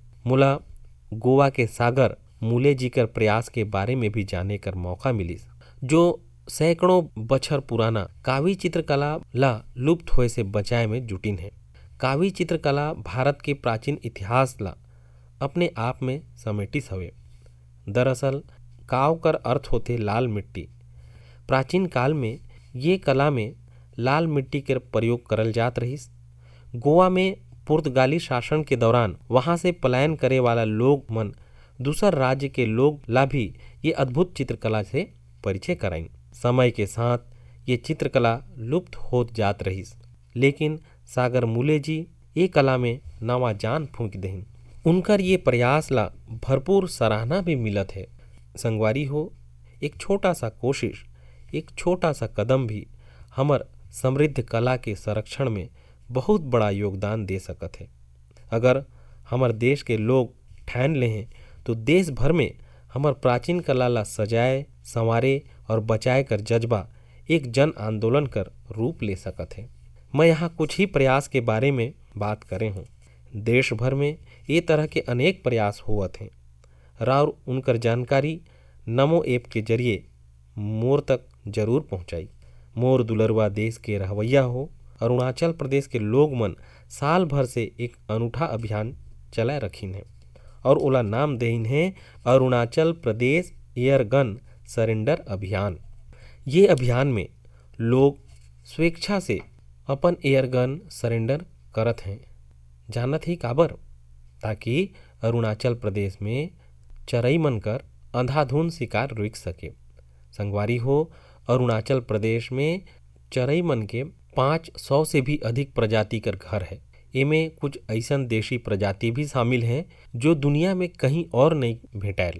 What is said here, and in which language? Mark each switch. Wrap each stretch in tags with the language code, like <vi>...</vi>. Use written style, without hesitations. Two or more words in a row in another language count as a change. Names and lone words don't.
<hne>मुला गोवा के सागर मूले जी कर प्रयास के बारे में भी जाने कर मौका मिली, जो सैकड़ों बछर पुराना कावी चित्रकला ला लुप्त होए से बचाए में जुटिन है। कावी चित्रकला भारत के प्राचीन इतिहास ला अपने आप में समेटिस हवे। दरअसल काव कर अर्थ होते लाल मिट्टी। प्राचीन काल में ये कला में लाल मिट्टी के प्रयोग करल जात रहीस। गोवा में पुर्तगाली शासन के दौरान वहां से पलायन करे वाला लोग मन दूसर राज्य के लोग ला भी ये अद्भुत चित्रकला से परिचय कराइन। समय के साथ ये चित्रकला लुप्त होत जात रहीस, लेकिन सागर मूले जी ये कला में नवा जान फूंक देहिन। उनकर ये प्रयास ला भरपूर सराहना भी मिलत है। संगवारी हो, एक छोटा सा कोशिश, एक छोटा सा कदम भी हमर समृद्ध कला के संरक्षण में बहुत बड़ा योगदान दे सकत है। अगर हमर देश के लोग ठान लें तो देश भर में हमर प्राचीन कला ला सजाए, संवारे और बचाए कर जज्बा एक जन आंदोलन कर रूप ले सकत है। मैं यहाँ कुछ ही प्रयास के बारे में बात करे हूँ। देश भर में ये तरह के अनेक प्रयास हुआ थे। राउर उनकर जानकारी नमो ऐप के जरिए मोर तक जरूर पहुँचाई। मोर दुलरवा देश के रहवैया हो, अरुणाचल प्रदेश के लोग मन साल भर से एक अनूठा अभियान चलाए रखीन है और ओला नाम देन है अरुणाचल प्रदेश एयरगन सरेंडर अभियान। ये अभियान में लोग स्वेच्छा से अपन</hne> <en>airgun surrender</en> <hne>करत हैं। जानत ही काबर? ताकि अरुणाचल प्रदेश में चरई मन कर अंधाधुंध शिकार रुक सके। संगवारी हो, अरुणाचल प्रदेश में चरई मन के 500 से भी अधिक प्रजाति कर घर है। इनमें कुछ ऐसन देशी प्रजाति भी शामिल हैं जो दुनिया में कहीं और नहीं भेटायल।</hne>